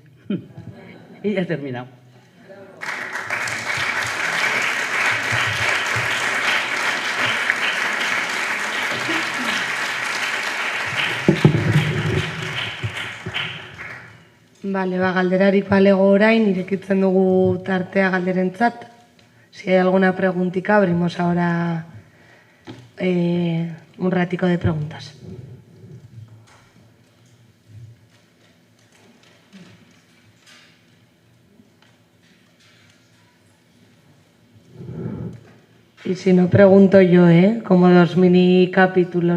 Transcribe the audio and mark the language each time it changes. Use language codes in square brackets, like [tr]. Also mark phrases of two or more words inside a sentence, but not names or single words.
[es] Y ya he terminado. Vale, [eu] galderarik balego orain, irekitzen dugu tartea galderentzat. [es] Si hay alguna preguntita, abrimos ahora un ratico de preguntas. Y si no, pregunto yo, como los mini capítulos.